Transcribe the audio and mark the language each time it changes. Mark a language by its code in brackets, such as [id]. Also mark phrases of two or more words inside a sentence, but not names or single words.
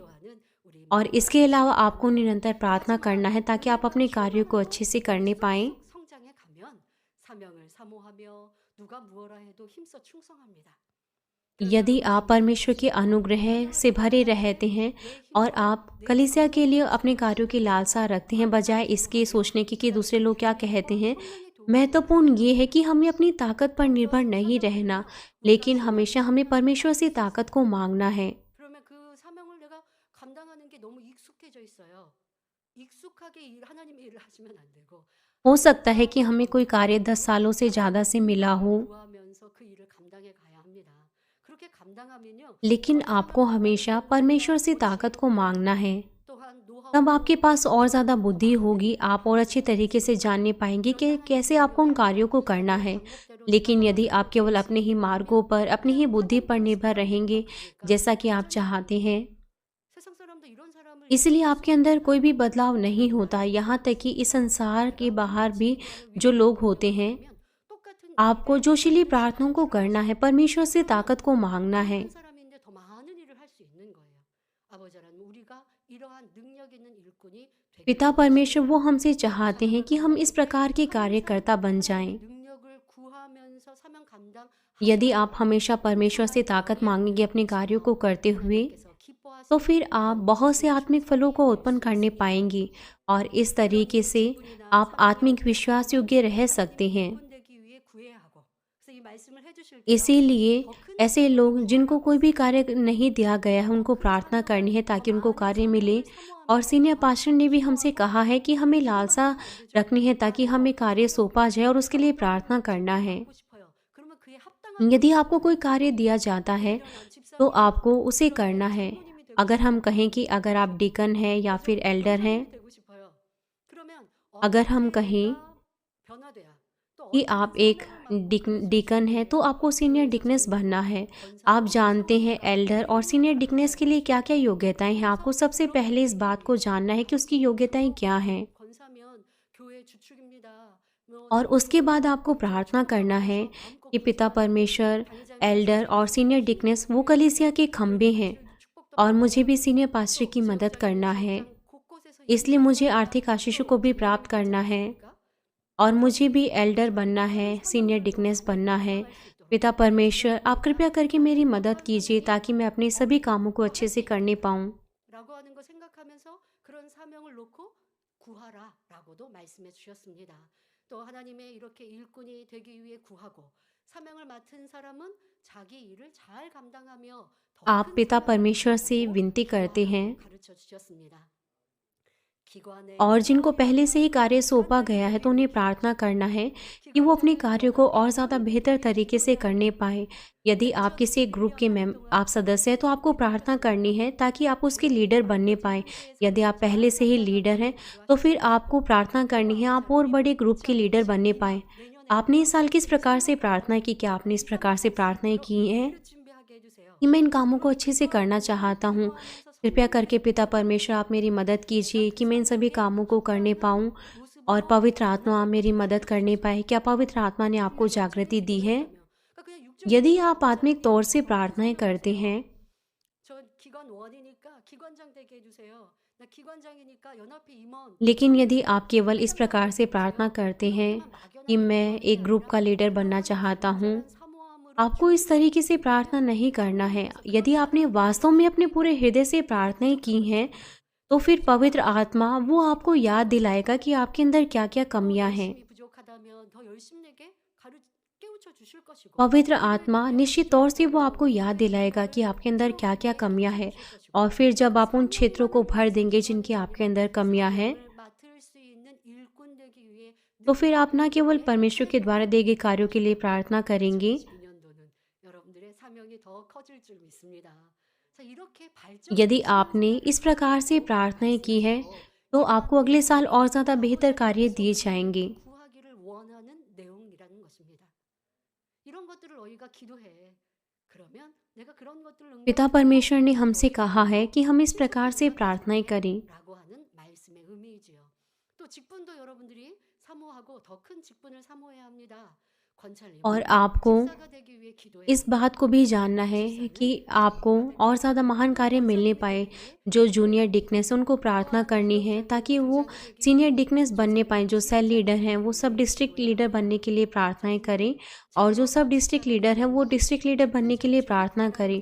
[ko] 또한은 우리 [hi] और इसके अलावा आपको निरंतर प्रार्थना करना है ताकि आप अपने कार्यों को अच्छे से करने पाएं। [ko] 성장해 가면 사명을 사모하며 누가 무엇라 해도 힘써 충성합니다. [hi] यदि आप परमेश्वर के अनुग्रह से भरे रहते हैं और आप कलीसिया के लिए अपने कार्यों की लालसा रखते हैं बजाय इसके सोचने की कि दूसरे लोग क्या कहते हैं, महत्वपूर्ण ये है कि हमें अपनी ताकत पर निर्भर नहीं रहना, लेकिन हमेशा हमें परमेश्वर से ताकत को मांगना है। [ko] 그러면 그 사명을 내가 감당하는 게 너무 익숙해져 있어요. 익숙하게 하나님의 일을 하시면 안 되고 [hi] हो सकता है कि हमें कोई कार्य 10 सालों से ज़्यादा से मिला हो, [ko] 구하면서 그 일을 감당해 가야 합니다. 그렇게 감당하면요. [hi] लेकिन आपको हमेशा परमेश्वर से ताकत को मांगना है। [ko] 또한 노하우 [hi] तब आपके पास और ज़्यादा बुद्धि होगी, आप और अच्छे तरीके से जानने पाएंगे कि कैसे आपको उन कार्यों को करना है। लेकिन यदि आप केवल अपने ही मार्गों पर, अपनी ही बुद्धि पर निर्भर रहेंगे, जैसा कि आप चाहते हैं, [ko] 세상 사람도 이런 사람을 [hi] इसलिए आपके अंदर कोई भी बदलाव नहीं होता। यहाँ तक कि इस संसार के बाहर भी जो लोग होते हैं, [ko] 똑같은 [hi] आपको जोशीली प्रार्थनाओं को करना है, परमेश्वर से ताकत को मांगना है। [ko] 한 사람인데 더 많은 일을 할 수 있는 거예요. 아버지 하나님 우리가 이러한 능력 있는 일꾼이 되게 [hi] पिता परमेश्वर वो हमसे चाहते हैं कि हम इस प्रकार के कार्यकर्ता बन जाएं। [ko] 능력을 구하면서 사명 감당 [hi] यदि आप हमेशा परमेश्वर से ताकत मांगेंगे अपने कार्यों को करते हुए, तो फिर आप बहुत से आत्मिक फलों को उत्पन्न करने पाएंगे और इस तरीके से आप आत्मिक विश्वास योग्य रह सकते हैं। [ko] 되기 위해 구해야 하고. 그래서 이 말씀을 해 주실 때 [hi] इसीलिए ऐसे लोग जिनको कोई भी कार्य नहीं दिया गया है, उनको प्रार्थना करनी है ताकि उनको कार्य मिले। और [en] senior pastor [hi] ने भी हमसे कहा है कि हमें लालसा रखनी है ताकि हमें कार्य सौंपा जाए और उसके लिए प्रार्थना करना है। [ko] 하고 싶어요. 그러면 그에 합당한 [hi] यदि आपको कोई कार्य दिया जाता है तो आपको उसे करना है। अगर हम कहें कि अगर आप डिकन हैं या फिर एल्डर हैं, [ko] 되고 싶어요. 그러면 [hi] अगर हम कहें [ko] 변화돼야. 또 [hi] कि आप एक डिकन है तो आपको [en] senior deaconess [hi] बनना है। आप जानते हैं एल्डर और [en] senior deaconess [hi] के लिए क्या क्या योग्यताएं हैं। आपको सबसे पहले इस बात को जानना है कि उसकी योग्यताएं क्या हैं, [ko] 권사면 교회 주축입니다. [hi] और उसके बाद आपको प्रार्थना करना है कि पिता परमेश्वर, एल्डर और [en] senior deaconess [hi] वो कलीसिया के खंभे हैं और मुझे भी [en] senior pastor [hi] की मदद करना है, इसलिए मुझे आर्थिक आशीषों को भी प्राप्त करना है और मुझे भी एल्डर बनना है, [en] senior deaconess [hi] बनना है। पिता परमेश्वर, आप कृपया करके मेरी मदद कीजिए ताकि मैं अपने सभी कामों को अच्छे से करने पाऊँ। [ko] 라고 하는 거 생각하면서 그런 사명을 놓고 구하라라고도 말씀해 주셨습니다. 또 하나님의 이렇게 일꾼이 되기 위해 구하고 사명을 맡은 사람은 자기 일을 잘 감당하며 [hi] आप पिता परमेश्वर से विनती करते हैं [ko] 가르쳐 주셨습니다. 기관의 [hi] और जिनको पहले से ही कार्य सौंपा गया है तो उन्हें प्रार्थना करना है कि वो अपने कार्यों को और ज़्यादा बेहतर तरीके से करने पाए। यदि आप किसी एक ग्रुप के आप सदस्य हैं तो आपको प्रार्थना करनी है ताकि आप उसके लीडर बनने पाए। यदि आप पहले से ही लीडर हैं तो फिर आपको प्रार्थना करनी है आप और बड़े ग्रुप के लीडर बनने पाए। आपने इस साल किस प्रकार से प्रार्थना की? क्या आपने इस प्रकार से प्रार्थनाएं की हैं [ko] 준비하게 해주세요. [hi] कि मैं इन कामों को अच्छे से करना चाहता हूँ? कृपया करके पिता परमेश्वर आप मेरी मदद कीजिए कि मैं इन सभी कामों को करने पाऊँ और पवित्र आत्मा आप मेरी मदद करने पाए। क्या पवित्र आत्मा ने आपको जागृति दी है? [ko] 그러니까 그냥 육적 [hi] यदि आप आत्मिक तौर से प्रार्थनाएं करते हैं, [ko] 저 기관원이니까 기관장 되게 해주세요. 나 기관장이니까 연합회 임원. [hi] लेकिन यदि आप केवल इस प्रकार से प्रार्थना करते हैं कि मैं एक ग्रुप का लीडर बनना चाहता हूँ, आपको इस तरीके से प्रार्थना नहीं करना है। यदि आपने वास्तव में अपने पूरे हृदय से प्रार्थनाएं की हैं तो फिर पवित्र आत्मा वो आपको याद दिलाएगा कि आपके अंदर क्या क्या कमियां हैं। [ko] 열심이 부족하다면 더 열심 내게 깨우쳐 주실 것이고. [hi] पवित्र आत्मा निश्चित तौर से वो आपको याद दिलाएगा कि आपके अंदर क्या क्या कमियां हैं और फिर जब आप उन क्षेत्रों को भर देंगे जिनकी आपके अंदर कमियां हैं, [ko] 맡을 수 있는 일꾼 되기 위해 [hi] तो फिर आप न केवल परमेश्वर के द्वारा दिए गए कार्यों के लिए प्रार्थना करेंगे, [ko] 2022년도는 여러분들의 사명이 더 커질 줄 믿습니다. 그래서 이렇게 발전 [hi] यदि आपने इस प्रकार से प्रार्थनाएं की है तो आपको अगले साल और ज़्यादा बेहतर कार्य दिए जाएंगे। [ko] 구하기를 원하는 내용이라는 것입니다. 이런 것들을 너희가 기도해. 그러면 내가 그런 것들을 [hi] पिता परमेश्वर ने हमसे कहा है कि हम इस प्रकार से प्रार्थनाएं करें। [ko] 라고 하는 말씀의 의미이지요. 또 직분도 여러분들이 사모하고 더 큰 직분을 사모해야 합니다. [hi] और आपको इस बात को भी जानना है कि आपको और ज़्यादा महान कार्य मिलने पाए। जो [en] junior deaconess [hi] उनको प्रार्थना करनी है ताकि वो [en] senior deaconess [hi] बनने पाए। जो [en] cell leader [hi] हैं वो [en] sub district leader [hi] बनने के लिए प्रार्थनाएं करें, और जो [en] sub district leader [hi] हैं वो [en] district leader [hi] बनने के लिए प्रार्थना करें।